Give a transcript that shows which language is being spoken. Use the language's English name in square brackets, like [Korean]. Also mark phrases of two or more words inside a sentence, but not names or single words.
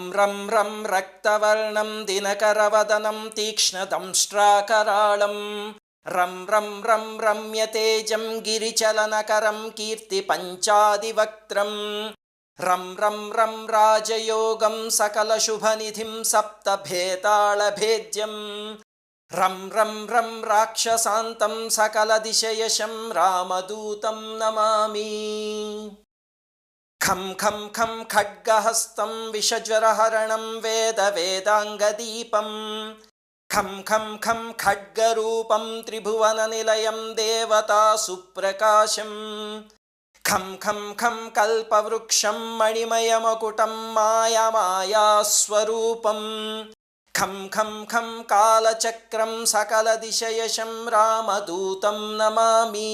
[Sanskrit] रं रं रक्तवर्णं दिनकरवदनं तीक्ष्णदंष्ट्राकराळं रं रं रं रम्यतेजं गिरिचलनकरं कीर्तिपञ्चादिवक्त्रं रं रं रं राजयोगं सकलशुभनिधिं सप्तभेतालभेद्यं रं रं रं राक्षसान्तं सकलदिशयशं रामदूतं नमामि। खं खं खं खड्गहस्तं विषज्वरहरणं वेदवेदाङ्गदीपं खं खं खं खड्गरूपं त्रिभुवननिलयं देवतासुप्रकाशं खं खं खं कल्पवृक्षं मणिमयमकुटं मायास्वरूपं खं खं खं कालचक्रं सकलदिशयशं रामदूतं नमामि।